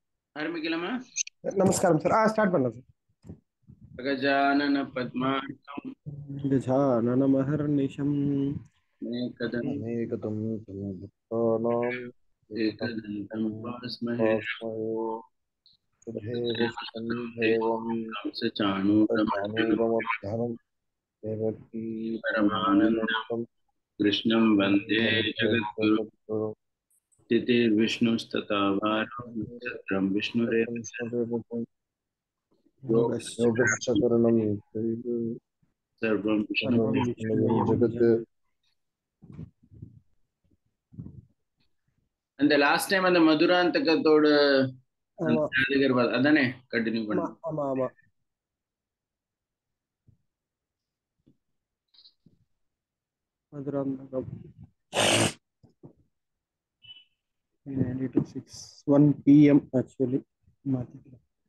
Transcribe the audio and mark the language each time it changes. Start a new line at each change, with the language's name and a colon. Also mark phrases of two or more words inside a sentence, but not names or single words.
Tamil: ஆரம்பிக்கலாமா? நமஸ்காரம் சார். ஸ்டார்ட் பண்ணலாம் சார்.
Sanskrit: गजानन पद्मार्कं கஜானனமஹர்நிஷம் மேகதம் अनेकदं भक्तानां एकदन्तं एकदन्तं पास्महे भास्महे सुधेवसं देवं कंसचाणूरमर्दनं चाणूरमर्धनं देवकी परमानन्दं परमानन्दं कृष्णं वन्दे जगद्गुरुं जगद्गुरुं स्थितिर्विष्णुस्तथा भारो नित्यं विष्णुरेव विष्णुदेवतं योगस्य योगश्चकरणं चैव सर्वं विष्णु सर्वं विष्णुमयं जगत्
Tamil: அந்த லாஸ்ட் டைம் அந்த மதுராந்தகத்தோட அந்த ஆமா ஜாதகர் அதானே கண்டினியூ ஆமா பண்ணுங்க. ஆமா ஆமா மதுராந்தகம் 1 PM ஆக்சுவலி மாத்திக்கலாம்.